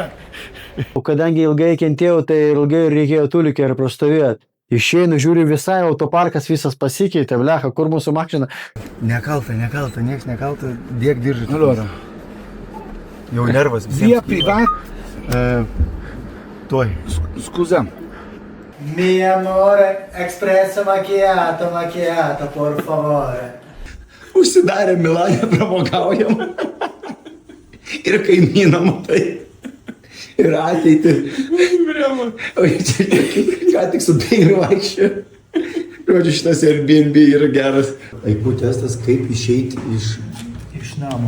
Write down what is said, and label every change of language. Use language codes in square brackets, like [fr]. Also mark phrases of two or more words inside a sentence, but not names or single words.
[lt] O kadangi ilgai kentėjau, tai ilgai reikėjo tulikę ir prastovėti. Išeinu, žiūriu, visai autoparkas visas pasikeitė, blecha, kur mūsų mašina. Nekalta, nieks nekalta, dėk diržį. Jau nervas visiems. [it] Via privat. [lt] Tuoj. Scusa. [it] Mi amore, espresso macchiato, por favore. [lt] Užsidarė Milane, pramogaujam. Ir kaimyną matai. Ir ateitį. O čia ką tik su peiliu vaikščio. Žodžiu, šitas Airbnb yra geras. Aikų testas, kaip išeiti iš namo.